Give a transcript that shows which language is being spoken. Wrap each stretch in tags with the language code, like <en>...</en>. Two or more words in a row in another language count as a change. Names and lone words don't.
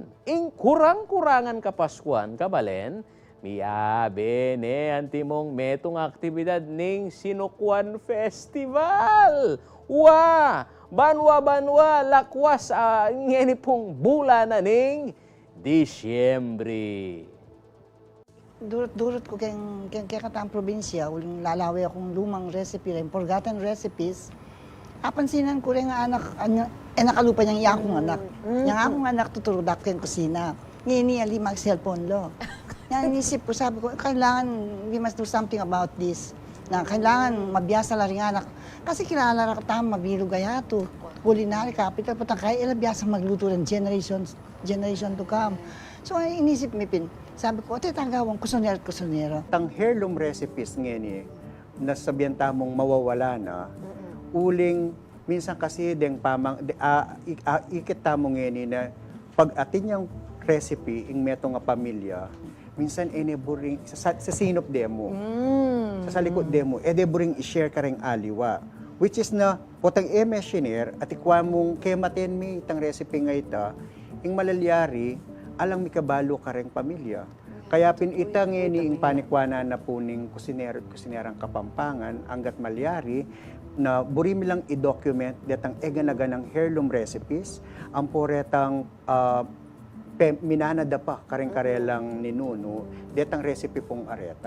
<pam>Ing kurang-kurangan Kapaskuhan, kabalen, miyabe ne antimong metong aktibidad ning Sinukuan Festival. Banwa-banwa, lakwas ngeni pong bulan na ning Disyembre. Durot-durot ko kaya katang probinsya, uling lalaway akong lumang recipe rin,</pam> <en>forgotten recipes.</en> <pam>Apansinan ko rin nga anak, nakalupa niyang iyakong anak. Yang akong anak tuturo dak kayong kusina. Ngini, ali mag-cellphone lo. Yan, inisip ko, sabi ko, kailangan,</pam> <en>we must do something about this.</en> <pam>Na kailangan mabiyasa la rin anak. Kasi kilala ka tama, mabilo gaya to.</pam> <en>Culinary capital,</en> <pam>patang kaya ilabiyasa magluto ng</pam> <en>generation to come.</en> <pam>So, inisip mi pin. Sabi ko, ito tanggawang kusonero. Tang</pam> <en>heirloom recipes</en> <pam>ngeni, nasabihan tamong mawawala na, uling, minsan kasi deng ikit tamong ngeni na pag atin yung recipe, ing meto nga pamilya, minsan buring sa sinop demo, sa likod demo, buring i-share ka ring aliwa.</pam> <en>Which is</en> <pam>na, potang machiner, at ikwa mong kematen mi itang recipe nga ita, ing malalyari, alang mi kabalo ka ring pamilya. Kaya pinitang ini ing panikwana na po ning kusinero at kusinerang Kapampangan, hanggat malyari, na buri mi lang i-document detang eganaganang</pam> <en>heirloom recipes,</en> <pam>ang poretang minanada pa karing-karelang ni Nuno, detang recipe pong areta.</pam>